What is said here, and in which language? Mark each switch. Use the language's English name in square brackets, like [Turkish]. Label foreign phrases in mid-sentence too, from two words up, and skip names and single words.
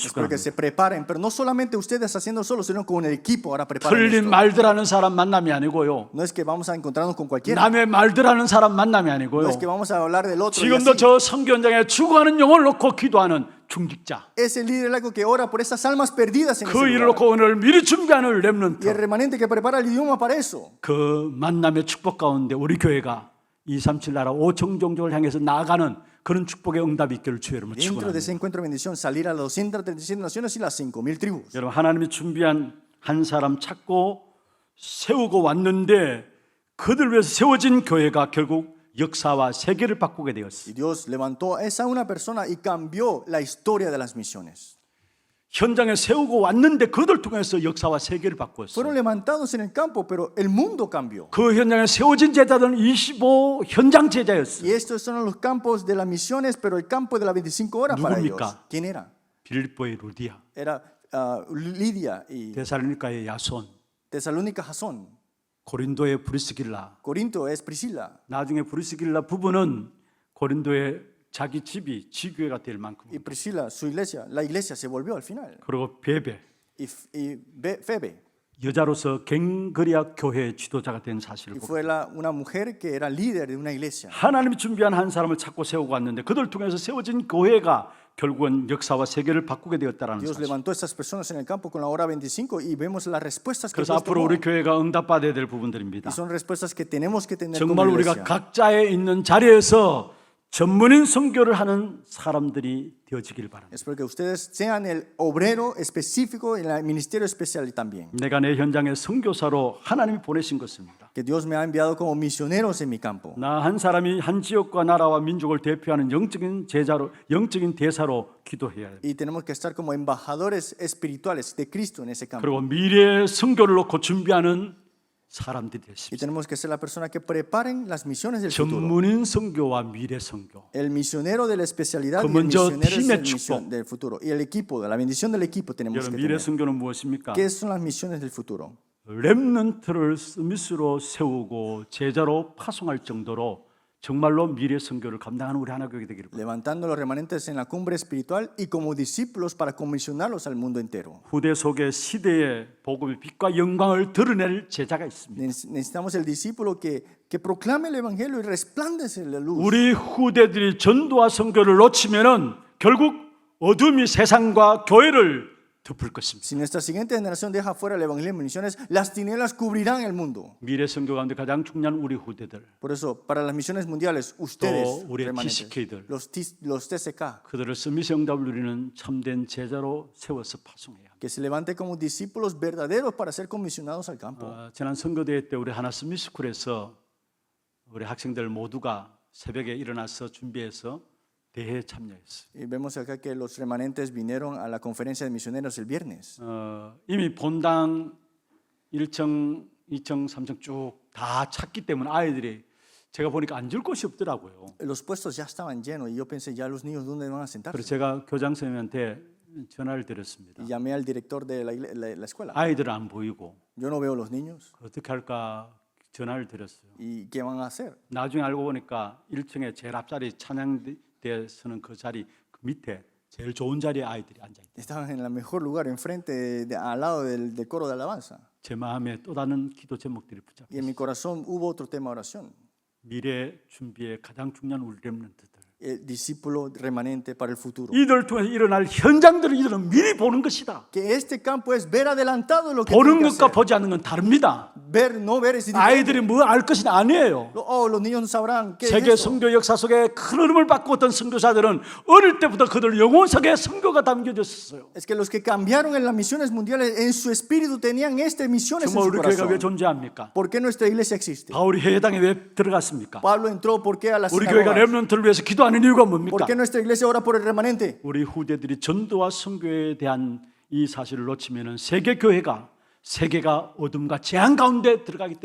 [Spanish] Espero que [Korean] 축원합니다. [Spanish] se preparen, pero no solamente ustedes haciendo solo, sino con el equipo ahora preparen [Korean] 틀린 [Spanish] esto. [Korean] 말들하는 사람 만남이 아니고요. [Spanish] No es que vamos a encontrarnos con cualquiera. [Korean] 남의 말들하는 사람 만남이 [Spanish] No [Korean] 아니고요. [Spanish] es que vamos a hablar del otro. y [Korean] 지금도 [Spanish] así. [Korean] 저 선교 현장에 죽어가는 영혼을 놓고 기도하는 중직자. [Spanish] Es el líder laico que ora por esas almas perdidas en ese [Korean] 그 일을 [Spanish] lugar. [Korean] 놓고 오늘 미리 준비하는 [Spanish] Y el [Korean] 렘넌트. [Spanish] remanente que prepara el idioma para eso. [Korean] 그 만남의 축복 가운데 우리 교회가 237 나라 5천 종족을 향해서 나아가는 그런 축복의 응답이 있기를 주의 이름으로 [Spanish] Dentro de [Korean] 축원합니다. [Spanish] ese encuentro de bendición, salir a las 237 naciones y las 5,000 tribus. [Korean] 여러분 하나님이 준비한 한 사람 찾고 세우고 왔는데 그들 위해서 세워진 교회가 결국 역사와 세계를 바꾸게 되었어요. [Spanish] Y Dios levantó a esa una persona y cambió la historia de las misiones. [Korean] 현장에 세우고 왔는데 그들 통해서 역사와 세계를 바꾸었어요. [Spanish] Fueron levantados en el campo, pero el mundo cambió. [Korean] 그 현장에 세워진 제자들은 25 현장 제자였어요. [Spanish] Y estos son los campos de las misiones, pero el campo de las 25 horas para ellos. [Korean] 누굽니까? [Spanish] ¿Quién era? [Korean] 빌립보의 루디아, [Spanish] Era Lidia y [Korean] 데살로니가의 야손, [Spanish] Tesalónica Jasón. [Korean] 고린도의 브리스길라. [Spanish] Corinto es Priscila. [Korean] 나중에 브리스길라 부부는 고린도의 자기 집이 지교회가 될 만큼. [Spanish] Y Priscila, su iglesia, la iglesia se volvió al final. [Korean] 그리고 베베, [Spanish] Febe. [Korean] 여자로서 갱그리아 교회의 지도자가 된 사실을 [Spanish] Y [Korean] 보고 [Spanish] fue una mujer que era líder de una iglesia. [Korean] 하나님이 준비한 한 사람을 찾고 세우고 왔는데 그들 통해서 세워진 교회가 결국은 역사와 세계를 바꾸게 되었다라는 [Spanish] Dios [Korean] 사실. [Spanish] levantó a estas personas en el campo con la hora 25 y vemos las respuestas que [Korean] 그래서 [Spanish] Dios [Korean] 앞으로 [Spanish] tomó. [Korean] 우리 교회가 응답받아야 될 부분들입니다. [Spanish] Y son respuestas que tenemos que tener como [Korean] 정말 우리가 [Spanish] iglesia. [Korean] 각자에 있는 자리에서 전문인 선교를 하는 사람들이 되어지길 바랍니다. [Spanish] Espero que ustedes sean el obrero específico en el ministerio especial también. [Korean] 내가 내 현장에 선교사로 하나님이 보내신 것입니다. [Spanish] Que Dios me ha enviado como misioneros en mi campo. [Korean] 나 한 사람이 한 지역과 나라와 민족을 대표하는 영적인 제자로, 영적인 대사로 기도해야 해요. [Spanish] Y tenemos que estar como embajadores espirituales de Cristo en ese campo. [Korean] 그리고 미래의 선교를 놓고 준비하는 사람들이 [Spanish] Y [Korean] 되십시오. [Spanish] tenemos que ser la persona que preparen las misiones del futuro. [Korean] 전문인 선교와 미래 선교. [Spanish] El misionero de la especialidad y el [Korean] 먼저 [Spanish] misionero [Korean] 팀의 [Spanish] del futuro. Y el equipo, la bendición del equipo tenemos [Korean] 여러분 [Spanish] que [Korean] 미래 [Spanish] tener. [Korean] 선교는 무엇입니까? [Spanish] ¿Qué son las misiones del futuro? [Korean] 렘넌트를 스미스로 세우고 제자로 파송할 정도로 정말로 미래 선교를 감당하는 우리 하나교회 되기를 바랍니다. [Spanish] Levantando los remanentes en la cumbre espiritual y como discípulos para comisionarlos al mundo entero. [Korean] 후대 속에 시대의 복음의 빛과 영광을 드러낼 제자가 있습니다. [Spanish] Necesitamos el discípulo que proclame el evangelio y resplandece la luz. [Korean] 우리 후대들이 전도와 선교를 놓치면은 결국 어둠이 세상과 교회를 덮을 것입니다. [Spanish] Si nuestra siguiente generación deja fuera el evangelismo y misiones, las tinieblas cubrirán el mundo. [Korean] 미래 선교 가운데 가장 중요한 우리 후대들, [Spanish] Por eso, para las misiones mundiales, ustedes, [Korean] 우리 [Spanish] remanentes, [Korean] TCK들. [Spanish] los TCK, [Korean] 그들을 서밋의 응답을 누리는 참된 제자로 세워서 파송해야 합니다. [Spanish] que se levante como discípulos verdaderos para ser comisionados al campo. [Korean] 지난 선거대회 때 우리 하나 서밋스쿨에서 우리 학생들 모두가 새벽에 일어나서 준비해서 대회에 참여했어요. [Spanish] Y vemos acá que los remanentes vinieron a la conferencia de misioneros el viernes. [Korean] 이미 본당 1층, 2층, 3층 쭉 다 찼기 때문에 아이들이 제가 보니까 앉을 곳이 없더라고요. [Spanish] Los puestos ya estaban llenos y yo pensé, ya los niños, ¿dónde van a [Korean] 그래서 [Spanish] sentarse? [Korean] 제가 교장 선생님한테 전화를 드렸습니다. [Spanish] Y llamé al director de la escuela. [Korean] 아이들은 안 보이고 [Spanish] Yo no veo los niños. [Korean] 어떻게 할까 전화를 드렸어요. [Spanish] ¿Y qué van a hacer? [Korean] 나중에 알고 보니까 1층에 제일 앞자리 찬양대 서는 그 자리 그 밑에 제일 좋은 자리에 아이들이 앉아 있다. [Spanish] Estaban en el mejor lugar, enfrente, al lado del coro de alabanza. [Korean] 제 마음에 또 다른 기도 제목들이 [Spanish] Y en [Korean] 붙잡혔어요. [Spanish] mi corazón hubo otro tema de oración. [Korean] 미래 준비에 가장 중요한 우리 렘넌트들. [Spanish] El discípulo remanente para el futuro. [Korean] 이들을 통해서 일어날 현장들을 이들은 미리 보는 것이다. [Spanish] Que este campo es ver adelantado lo que [Korean] 보는 [Spanish] tiene que [Korean] 것과 [Spanish] hacer. [Korean] 보지 않는 건 다릅니다. [Spanish] Ver, no ver es diferente. [Korean] 아이들이 뭐 알 것이 아니에요. [Spanish] Los niños no sabrán qué [Korean] 세계 [Spanish] es eso. [Korean] 선교 역사 속에 큰 흐름을 바꾸었던 선교사들은 어릴 때부터 그들 영혼 속에 선교가 담겨졌어요. [Spanish] Es que los que cambiaron en las misiones mundiales, en su espíritu tenían estas misiones en [Korean] 정말 [Spanish] su [Korean] 우리 교회가 왜 [Spanish] corazón. [Korean] 존재합니까? [Spanish] ¿Por qué nuestra iglesia existe? [Korean] 바울이 해당에 왜 들어갔습니까? [Spanish] Pablo entró, ¿por qué a las [Korean] 우리 교회가 [Spanish] sinagogas? [Korean] 렘넌트를 위해서 기도하는 이유가 [Spanish] ¿Por [Korean] 뭡니까? [Spanish] qué nuestra iglesia ora por el remanente? [Korean] 우리 후대들이 전도와 선교에 대한 이 사실을 놓치면은 세계 교회가 세계가 어둠과 재앙 가운데 들어가기 때문에